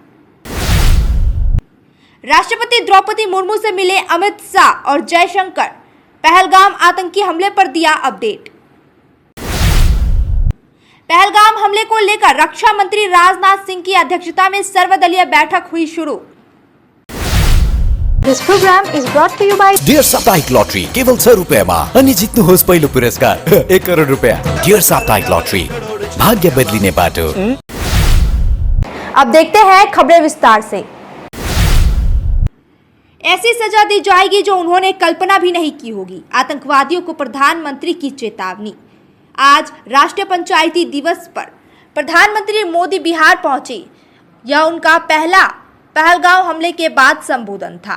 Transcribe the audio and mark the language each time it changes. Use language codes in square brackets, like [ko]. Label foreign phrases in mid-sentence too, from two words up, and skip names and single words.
[hi] राष्ट्रपति द्रौपदी मुर्मू से मिले अमित शाह और जयशंकर। पहलगाम आतंकी हमले पर दिया अपडेट। पहलगाम हमले को लेकर रक्षा मंत्री राजनाथ सिंह की अध्यक्षता में सर्वदलीय बैठक हुई शुरू। [en] This program is brought to you by [ne] डियर साप्ताहिक लॉटरी केवल 6 रुपैयाँमा अनि जित्नुहोस् पहिलो पुरस्कार 1 करोड रुपैयाँ। डियर साप्ताहिक लॉटरी, भाग्य बदलिने बाटो। [hi] अब देखते हैं खबरें विस्तार से। ऐसी सजा दी जाएगी जो उन्होंने कल्पना भी नहीं की होगी। आतंकवादियों को प्रधानमंत्री की चेतावनी। आज राष्ट्रीय पंचायती दिवस पर प्रधानमंत्री मोदी बिहार पहुंचे। यह उनका पहला पहलगाम हमले के बाद संबोधन था।